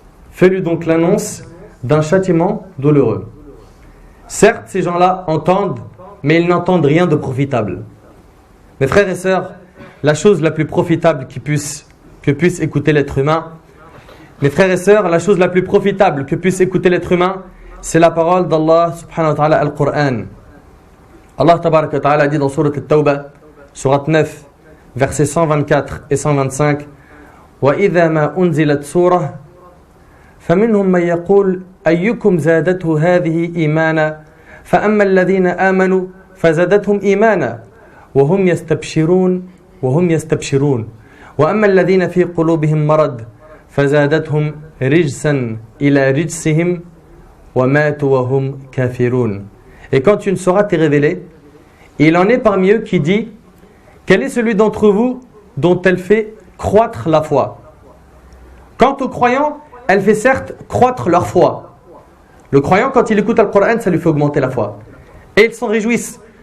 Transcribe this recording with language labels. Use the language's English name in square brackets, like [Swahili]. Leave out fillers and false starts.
[French] Fais-lui donc l'annonce d'un châtiment douloureux. Certes, ces gens-là entendent, mais ils n'entendent rien de profitable. Mes frères et sœurs, la chose la plus profitable que puisse écouter l'être humain, mes frères et sœurs, la chose la plus profitable que puisse écouter l'être humain, c'est la parole d'Allah subhanahu wa ta'ala, Al-Qur'an. Allah tabaraka wa ta'ala dit dans Surat At-Tawbah, Surat 9, versets 124 et 125, [Arabic] وَإِذَا مَا أُنزِلَتْ سُورَةٌ فَمِنْهُمْ مَنْ يَقُولُ أَيُّكُمْ زَادَتْهُ هَذِهِ إِيمَانًا فَأَمَّا الَّذِينَ آمَنُوا فَزَادَتْهُمْ إِيمَانًا وَهُمْ يَسْتَبْشِرُونَ وَأَمَّا الَّذِينَ فِي قُلُوبِهِمْ مَرَضٌ فَزَادَتْهُمْ رِجْسًا إِلَى رِجْسِهِمْ وَمَاتُوا وَهُمْ كَافِرُونَ. [French] Et quand une sourate est révélée, il en est parmi eux qui dit, quel est celui d'entre vous dont elle fait croître la foi? Quant aux croyants, elle fait certes croître leur foi. Le croyant, quand il écoute le Coran, ça lui fait augmenter la foi. Et ils s'en réjouissent.